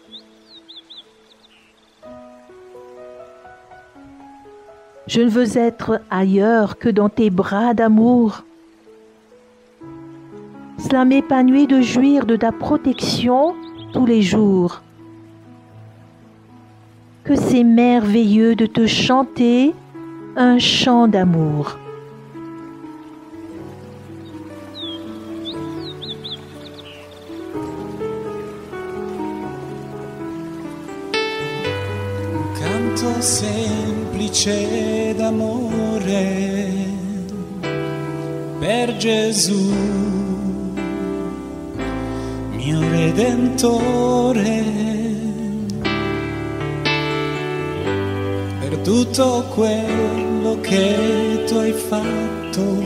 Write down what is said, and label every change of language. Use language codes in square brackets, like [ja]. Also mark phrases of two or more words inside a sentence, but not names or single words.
[fr] Je ne veux être ailleurs que dans tes bras d'amour. Cela m'épanouit de jouir de ta protection tous les jours. Que c'est merveilleux de te chanter un chant d'amour. [it] Un canto semplice d'amore per Gesù, mio Redentore, per tutto quello che tu hai fatto.